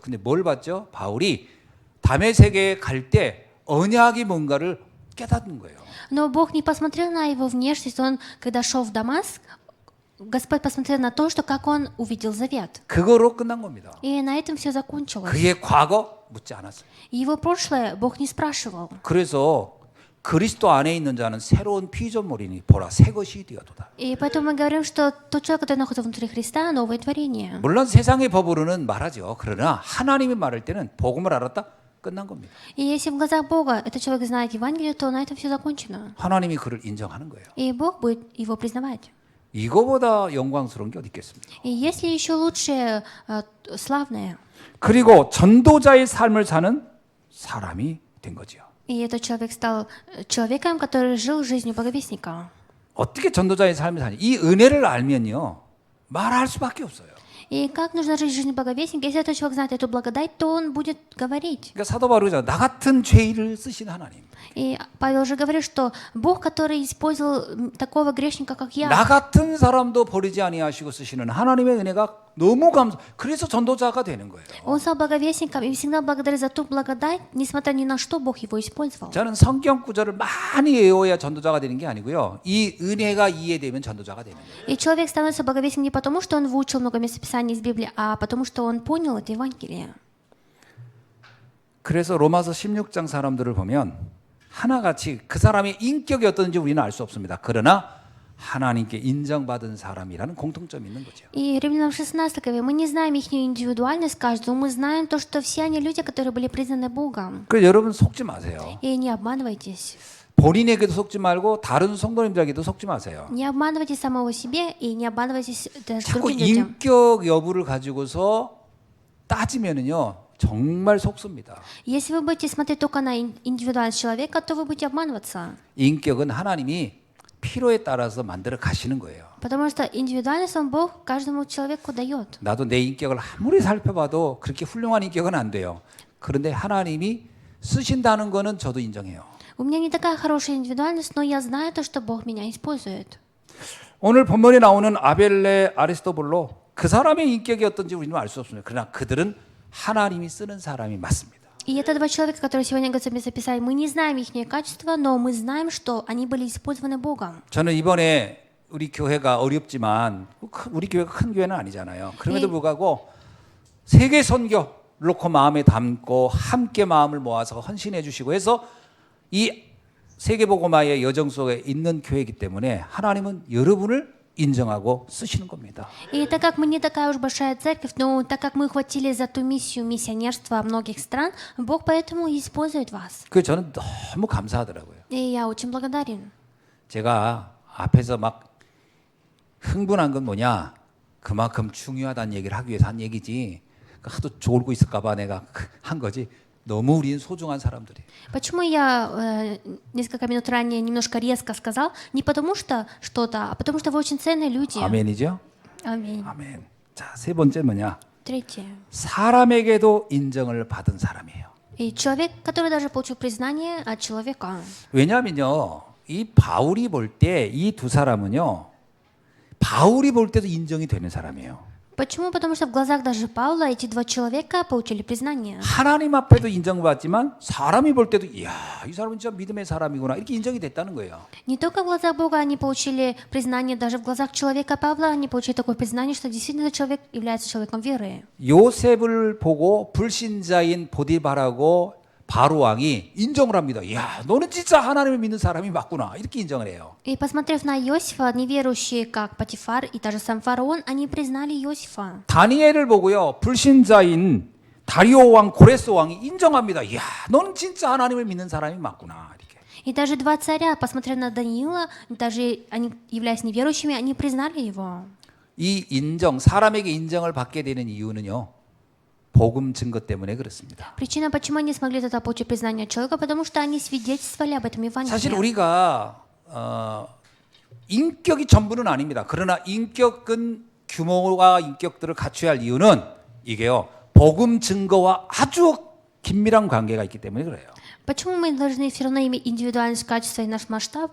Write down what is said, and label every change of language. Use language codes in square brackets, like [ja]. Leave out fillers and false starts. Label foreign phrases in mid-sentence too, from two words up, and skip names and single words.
[ko] 근데 뭘 봤죠? 바울이 다메섹에 갈 때 언약이 뭔가를 깨닫는 거예요. [ru] Но Бог не посмотрел на его внешность. Он, когда шел в Дамаск, Господь посмотрел на то, что как он увидел завет. [ko] 그거로 끝난 겁니다. [ru] И на этом все закончилось. [ko] 그의 과거 묻지 않았어요. [ru] Его прошлое Бог не спрашивал. [ko] 그래서 그리스도 안에 있는 자는 새로운 피조물이니 보라 새 것이 되었도다. [ru] И поэтому мы говорим, что тот человек, который находится внутри Христа, новое творение. [ko] 물론 세상의 법으로는 말하죠. 그러나 하나님이 말할 때는 복음을 알았다 끝난 겁니다. [ru] И если в глазах Бога этот человек знает Евангелие, то на этом все закончено. [ko] 하나님이 그를 인정하는 거예요. [ru] И Бог будет его признавать. [ko] 이거보다 영광스러운 게 어디 있겠습니까? [ru] И есть ли еще лучшее, славное? [ko] 그리고 전도자의 삶을 사는 사람이 된 거죠. [ru] И этот человек стал человеком, который жил жизнью благовестника. [ko] 어떻게 전도자의 삶을 사냐? 이 은혜를 알면요 말할 수밖에 없어요. [ru] И как нужно жить жизнью благовестника? Если этот человек знает эту благодать, то он будет говорить. [ko] 그러니까 사도 바울이잖아. 나 같은 죄인을 쓰신 하나님. [ru] И Павел уже говорит, что Бог, который использовал такого грешника, как я, [ko] 나 같은 사람도 버리지 아니하시고 쓰시는 하나님의 은혜가 너무 그래서 전도자가 되는 거예요. [ru] он стал благовестником и всегда благодарит за ту благодать, несмотря ни на что Бог его использовал. [ko] 저는 성경 구절을 많이 외워야 전도자가 되는 게 아니고요. 이 은혜가 이해되면 전도자가 되는 거예요. [ru] И человек становится благовестником не потому, что он выучил много местописаний из Библии, а потому, что он понял это Евангелие. [ko] 그래서 로마서 16장 사람들을 보면 하나같이 그 사람의 인격이 어떤지 우리는 알 수 없습니다. 그러나 하나님께 인정받은 사람이라는 공통점이 있는 거죠. [ru] И Римлянам 16 главе мы не знаем их индивидуальность каждого, мы знаем то, что все они люди, которые были признаны Богом. [ko] 그래서 여러분 속지 마세요. [ru] И не обманывайтесь. [ko] 본인에게도 속지 말고 다른 성도님들에게도 속지 마세요. [ru] Не обманывайте самого себе и не обманывайтесь даже [ko] 자꾸 [ru] другим людям. [ko] 인격 여부를 가지고서 따지면은요 정말 속습니다. [ru] Если вы будете смотреть только на индивидуальность человека, то вы будете обманываться. [ko] 인격은 하나님이 필요에 따라서 만들어 가시는 거예요. [ru] Потому что индивидуальность он Бог каждому человеку дает. [ko] 나도 내 인격을 아무리 살펴봐도 그렇게 훌륭한 인격은 안 돼요. 그런데 하나님이 쓰신다는 거는 저도 인정해요. [ru] У меня не такая хорошая индивидуальность, но я знаю то, что Бог меня использует. [ko] 오늘 본문에 나오는 아벨레, 아리스토블로 그 사람의 인격이 어떤지 우리는 알 수 없습니다. 그러나 그들은 하나님이 쓰는 사람이 맞습니다. [ru] И это два человека, которые сегодня Господь записали. Мы не знаем их качества, но мы знаем, что они были использованы Богом. [ko] 저는 이번에 우리 교회가 어렵지만 우리 교회가 큰 교회는 아니잖아요. 그럼에도 불구하고 세계 선교 놓고 마음에 담고 함께 마음을 모아서 헌신해 주시고 해서 이 세계복음화의 여정 속에 있는 교회이기 때문에 하나님은 여러분을 인정하고 쓰시는 겁니다. [ru] И так как мы не такая уж большая церковь, но так как мы хватили за ту миссию миссионерства многих стран, Бог поэтому и использует вас. [ko] 그 저는 너무 감사하더라고요. [ru] И я очень благодарен. [ko] 제가 앞에서 막 흥분한 건 뭐냐? 그만큼 중요하다는 얘기를 하기 위해서 한 얘기지. 하도 졸고 있을까봐 내가 한 거지. 너무 우리는 소중한 사람들이에요. [ru] Почему я несколько минут ранее немножко резко сказал? Не потому что что-то, а потому что вы очень ценные люди. [ko] 아멘이죠? [ru] Аминь. [ko] 아멘. 자, 세 번째 뭐냐? [ru] Третье. [ko] 사람에게도 인정을 받은 사람이에요. [ru] И человек, который даже получил признание от человека. [ko] 왜냐하면요, 이 바울이 볼 때 이 두 사람은요, 바울이 볼 때도 인정이 되는 사람이에요. [ru] Почему? Потому что в глазах даже Павла эти два человека получили признание. [ko] 하나님 앞에도 인정받지만 사람이 볼 때도 이야, 이 사람은 진짜 믿음의 사람이구나 이렇게 인정이 됐다는 거예요. [ru] Не только в глазах Бога они получили признание, даже в глазах человека Павла они получили такое признание, что действительно человек является человеком веры. [ko] 요셉을 보고 불신자인 보디발하고 바로 왕이 인정을 합니다. 이야, 너는 진짜 하나님을 믿는 사람이 맞구나 이렇게 인정을 해요. [ru] И посмотрев на Иосифа, неверующие, как Патифар и даже сам фараон, они признали Иосифа. [ko] 다니엘을 보고요, 불신자인 다리오 왕, 고레스 왕이 인정합니다. 이야, 너는 진짜 하나님을 믿는 사람이 맞구나 이렇게. [ru] И даже два царя, посмотрев на Даниила, даже они, являясь неверующими, они признали его. [ko] 이 인정, 사람에게 인정을 받게 되는 이유는요, 복음 증거 때문에 그렇습니다. [ru] Причина, почему они смогли тогда получить признание от человека, потому что они свидетельствовали об этом [ko] 사실 [ru] Евангелии. [ko] 우리가 인격이 전부는 아닙니다. 그러나 인격은 규모와 인격들을 갖춰야 할 이유는 이게요, 복음 증거와 아주 긴밀한 관계가 있기 때문에 그래요. [ru] Почему мы должны все равно иметь индивидуальность качества и наш масштаб?